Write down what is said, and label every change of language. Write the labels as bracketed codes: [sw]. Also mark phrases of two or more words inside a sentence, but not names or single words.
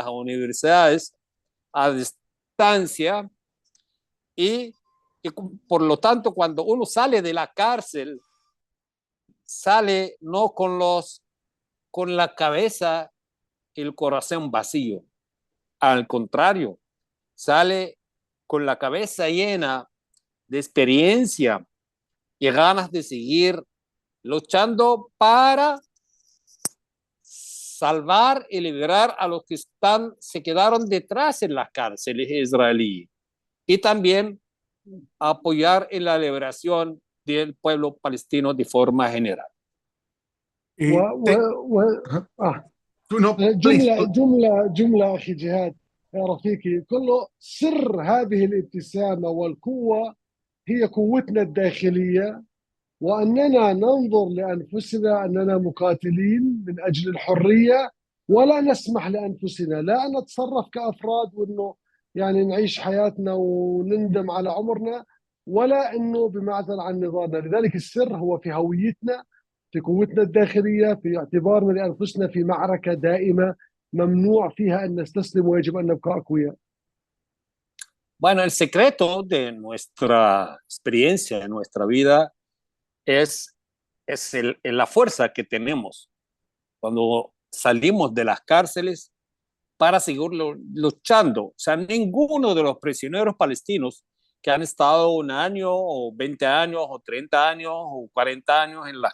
[es] universidades a distancia, y por lo tanto cuando uno sale de la cárcel, sale no con la cabeza y el corazón vacío, al contrario, sale con la cabeza llena de experiencia y ganas de seguir luchando para salvar y liberar a los que se quedaron detrás en las cárceles israelíes, y también apoyar en la liberación del pueblo palestino de forma general. [ar] جملة أخي جهاد يا رفيقي، كله سر هذه الابتسامة والقوة هي قوتنا الداخلية، وأننا ننظر لأنفسنا أننا مقاتلين من أجل الحرية، ولا نسمح لأنفسنا لا نتصرف كأفراد وأنه يعني نعيش حياتنا ونندم على عمرنا، ولا أنه بمعزل عن نضالنا. لذلك السر هو في هويتنا، في قوتنا الداخلية، في اعتبارنا لأنفسنا في معركة دائمة ممنوع فيها أن نستسلم ويجب أن نبقى أقوياء. [es] Bueno, el secreto de nuestra experiencia, de nuestra vida, es la fuerza que tenemos cuando salimos de las cárceles para seguir luchando. O sea, ninguno de los prisioneros palestinos que han estado 1 año o 20 años o 30 años o 40 años en las